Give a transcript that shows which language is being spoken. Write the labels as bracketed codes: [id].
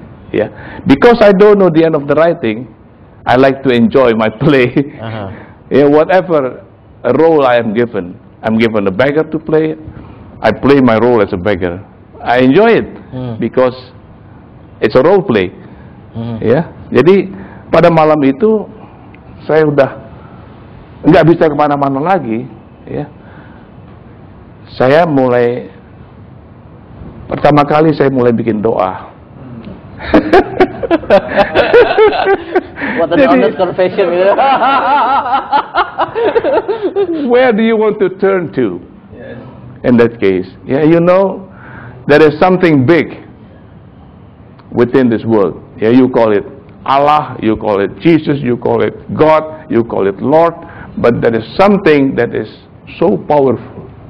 [en] Yeah, because I don't know the end of the writing, I like to enjoy my play. Yeah, whatever role I am given, I'm given a beggar to play. I play my role as a beggar. I enjoy it because it's a role play. [id] Ya, jadi pada malam itu saya udah nggak bisa kemana-mana lagi. Ya, saya mulai pertama kali saya mulai bikin doa. [en] What an honest confession. Where do you want to turn to? In that case, yeah, you know, there is something big within this world. Yeah, you call it Allah, you call it Jesus, you call it God, you call it Lord, but there is something that is so powerful.